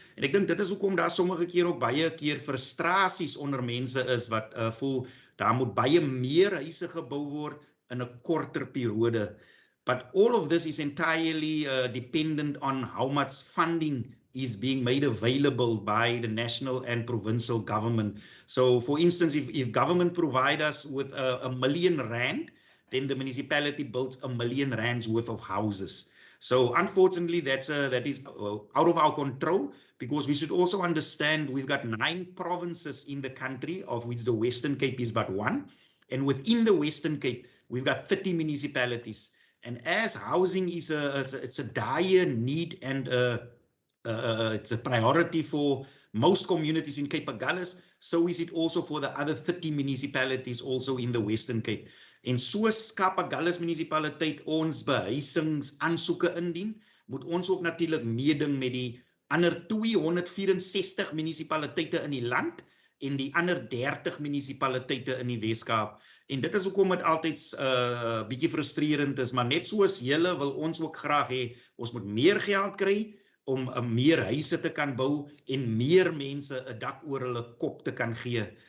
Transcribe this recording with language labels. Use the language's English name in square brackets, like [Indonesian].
[Afrikaans] En ek dink dit is hoekom daar sommige keer ook baie keer frustrasies onder mense is wat voel daar moet baie meer huise gebou word in 'n korter periode. [English] But all of this is entirely dependent on how much funding is being made available by the national and provincial government. So for instance, if government provide us with R1 million, then the municipality builds R1 million worth of houses. So unfortunately, that is out of our control, because we should also understand we've got 9 provinces in the country, of which the Western Cape is but 1. And within the Western Cape, we've got 30 municipalities. And as housing is it's a dire need, and it's a priority for most communities in Cape Agulhas, so is it also for the other 30 municipalities also in the Western Cape. [Afrikaans] En soos Kaap Agulhas munisipaliteit ons behuisingsaansoeke indien, moet ons ook natuurlik meeding met die ander 264 munisipaliteite in die land en die ander 30 munisipaliteite in die Weskaap. En dit is hoekom dit altyd bietjie frustrerend is, maar net soos julle wil ons ook graag hê ons moet meer geld kry om meer huise te kan bou en meer mense 'n dak oor hulle kop te kan gee.